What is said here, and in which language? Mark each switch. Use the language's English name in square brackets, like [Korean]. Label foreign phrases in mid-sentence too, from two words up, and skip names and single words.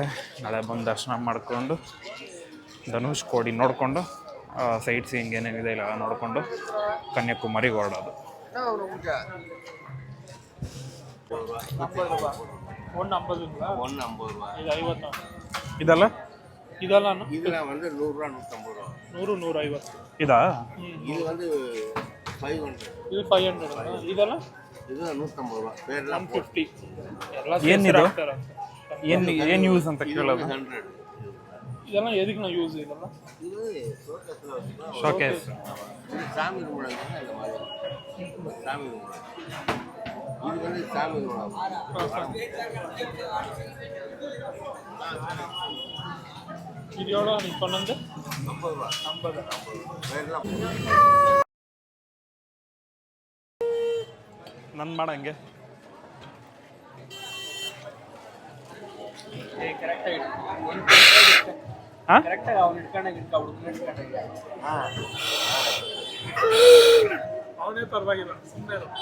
[Kannada] ನಾಳೆ ಬಂದು ದರ್ಶನ ಮಾಡಿಕೊಂಡು ಧನುಷ್ಕೋಡಿ ನೋಡಿಕೊಂಡು [English] sight seeing [Kannada] ಏನೇನಿದೆ ಇಲ್ಲ ನೋಡಿಕೊಂಡು ಕನ್ಯಾಕುಮಾರಿಗೆ ಹೊರಡೋದು. ಇದಲ್ಲ ಇದೆಲ್ಲ [Tamil] இதில் வந்து 100 ரூபா 150 ரூபா 100 150 [Kannada] ಇದಾ? [Tamil] இது வந்து 500. [Kannada] ಇದು 500. ಇದೆಲ್ಲ [Tamil] இது 150 ரூபா பேர்லாம் 150. [Kannada] ಎಲ್ಲ ಏನಿದು? ಏನು ಯೂಸ್ ಅಂತ ಕೇಳೋದು? 100. ಇದೆಲ್ಲ ಎದಕ್ಕೆ ನಾವು ಯೂಸ್ ಇದೆಲ್ಲ? [Tamil] இது [Kannada] ಶೋಕೇಸ್. [Tamil] இது சாமி ரூம் அந்த மாதிரி சாமி ரூம். இது வந்து சாமி ரூம். இது எவ்வளோ நீ சொன்னது? 50 ரூபா. 50. பேர்லாம் [Kannada] ನನ್ನ ಮಾಡಂಗೆ ಹಾಂ ಕರೆಕ್ಟಾಗಿ ಅವ್ನು ಇಟ್ಕೊಂಡಾಗ ಹುಡುಗನ ಇಟ್ಕೊಂಡಾಗ ಅವನೇ ಪರವಾಗಿಲ್ಲ ಸುಮ್ಮನೆ